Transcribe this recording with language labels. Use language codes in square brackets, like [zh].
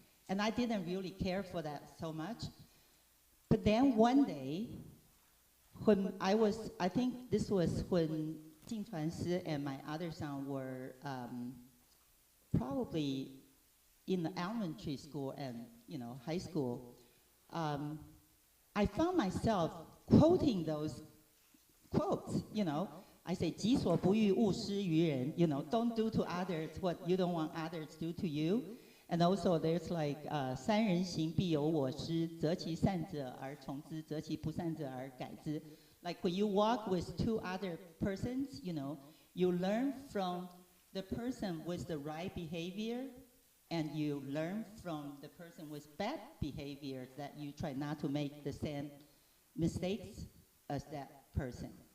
[en] And I didn't really care for that so much. But then one day, when I think this was when Jing Chuanshi and my other son were probably in the elementary school and high school, I found myself quoting those quotes, I say, [zh] 己所不欲，勿施于人, [en] don't do to others what you don't want others to do to you. And also there's like, [zh] 三人行必有我师, 择其善者而从之, 择其不善者而改之. [en] Like when you walk with 2 other persons, you learn from the person with the right behavior, and you learn from the person with bad behavior, that you try not to make the same mistakes as that person.